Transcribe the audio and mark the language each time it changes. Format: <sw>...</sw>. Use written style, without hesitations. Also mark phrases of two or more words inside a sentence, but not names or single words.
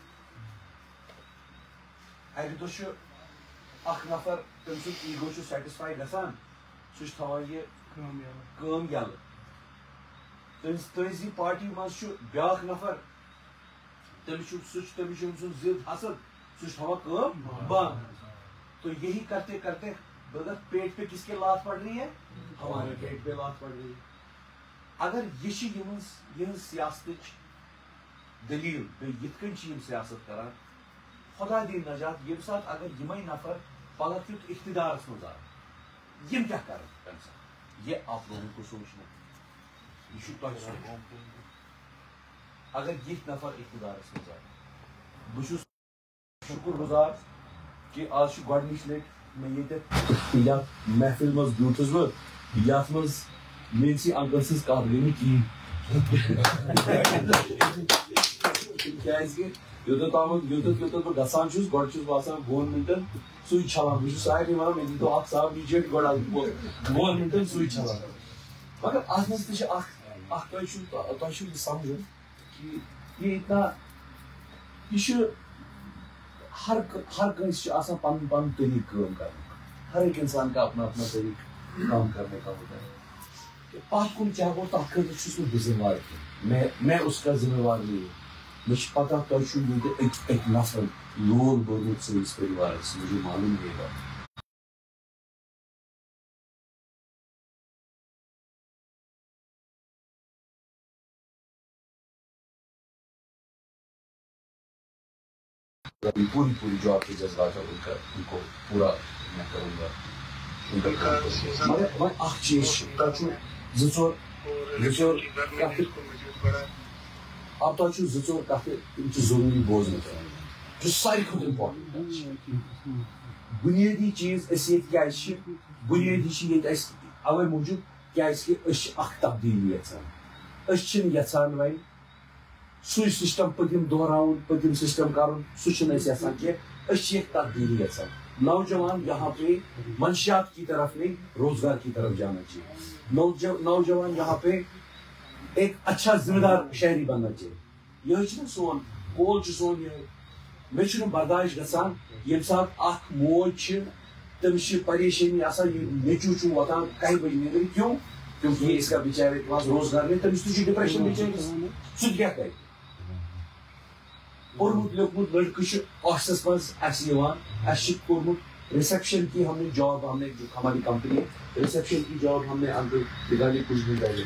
<ks>اکہِ دۄہ چھُ اکھ نفر تٔمۍ سُنٛد ایٖگو چھُ سیٹسفاے گژھان سُہ چھُ تھاوان یہِ کٲم یَلہٕ. تٔہنٛزی پارٹی منٛز چھُ بیٛاکھ نفر تٔمِس چھُ أمۍ سُنٛد ضد حسد سُہ چھُ تھاوان کٲم بنٛد.</ks> <ur>تو یہی کرتے کرتے اگر پیٹ پہ کس کے لات پڑ رہی ہے ہمارے پیٹ پہ لات پڑ رہی ہے.</ur> <ks>اگر یہ چھِ یِہنٛز سیاستٕچ دلیٖل بیٚیہِ یِتھ کٔنۍ چھِ یِم سیاست کران خۄدا دِیِن نجات ییٚمہِ ساتہٕ اگر یِمے نفر پلک یُتھ اقتدارس منٛز آے یِم کیٛاہ کرن تمہِ ساتہٕ.</ks> <ur>یہ آپ لوگوں کو سوچنا</ur> <ks>یہ چھُ تۄہہِ سونچُن. اگر یِتھۍ نفر اقتدارس منٛز آے بہٕ چھُس شُکر گُزار کہ آج چھُ گۄڈنِچ لٹہِ مےٚ ییٚتٮ۪تھ یتھ محفِل منٛز بیوٗٹھُس بہٕ یتھ منٛز میٲنسٕے انکل سٕنٛز کتھ گٔے نہٕ کِہیٖنۍ کیازِ کہِ یوٚتتھ بہٕ گژھان چھُس گۄڈٕ چھُس بہٕ آسان 2 مِنٹن سُے چھلان. بہٕ چھُس سارنٕے ونان مےٚ دیٖتو اکھ صاف نِچٲٹۍ گۄڈٕ 2 مِنٹن سُے چھلان. مگر اتھ منٛز تہِ چھِ اکھ تۄہہِ چھُو یہِ سمجھُن کہِ یہِ اتنا یہِ چھُ ہر کٲنٛسہِ چھُ آسان پنُن پنُن طریٖقہٕ کٲم کرنُک.</ks> <ur>ہر ایک انسان کا اپنا اپنا طریٖقہٕ کام کرنے کا ہوتا ہے.</ur> <ks>پتھ کُن کیٛاہ گوٚو تتھ خٲطرٕ چھُس نہٕ بہٕ ذمہٕ وار کینٛہہ.</ks> <ur>میں اس کا ذمہٕ وار نہیں.</ur> <ks>مےٚ چھِ پتہ تۄہہِ چھُو ییٚتہِ أکۍ نفرن لول بوٚرمُت سٲنِس پٔرِوارس</ks> <ur>مجھے معلوم ہے بات. پوری جاب کے جذبات ہے ان کو پورا میں کروں گا.</ur> <ks>مگر وۄنۍ اکھ چیٖز چھُ تۄہہِ چھُو 2-4 کتھٕ اب تۄہہِ چھُو 2-4 کتھٕ تِم چھِ ضروٗری بوزنہٕ پیٚوان. یُس ساروی کھۄتہٕ امپارٹنٹ چھِ بُنیٲدی چیٖز أسۍ ییٚتہِ کیازِ چھِ بُنیٲدی چھِ ییٚتہِ اَسہِ اَوے موٗجوٗب کیازِ کہِ أسۍ چھِ اکھ تبدیٖلی یژھان. أسۍ چھِنہٕ یژھان وۄنۍ سُے سسٹم پٔتِم دہراوُن پٔتِم سسٹم کرُن سُہ چھِنہٕ أسۍ یژھان کینٛہہ. أسۍ چھِ ایک تبدیلی یژھان.</ks> <ur>نوجوان یہاں پہ منشیات کی طرف نہیں روزگار کی طرف جانا چاہیے. نوجوان یہاں پہ ایک اچھا ذمہ دار شہری بننا چاہیے.</ur> <ks>یہ چھُنہ سون کول چھُ سون یہِ مےٚ چھُنہٕ برداش گژھان ییٚمہِ ساتہٕ اکھ موج چھِ تٔمِس چھِ پریشٲنی آسان یہِ نیٚچوٗ چھُ وۄتھان 1 بجے نیٚبرٕ</ks> <ur>کیوں کیونکہ اس کا بِچارے کے پاس روزگار نہیں.</ur> <ks>تٔمِس تہِ چھُ ڈپریشن بِچٲرِس سُہ تہِ کیٛاہ کرِ. پوٚرمُت لیوٚکھمُت لڑکہٕ چھُ آفسس منٛز اَسہِ یِوان اَسہِ چھُ کوٚرمُت ریسپشن</ks> <ur>کی ہم نے جاب ہم نے ہماری کمپنی ریسپشن کی جاب ہم نے اندر نکالی کچھ دن پہلے.</ur>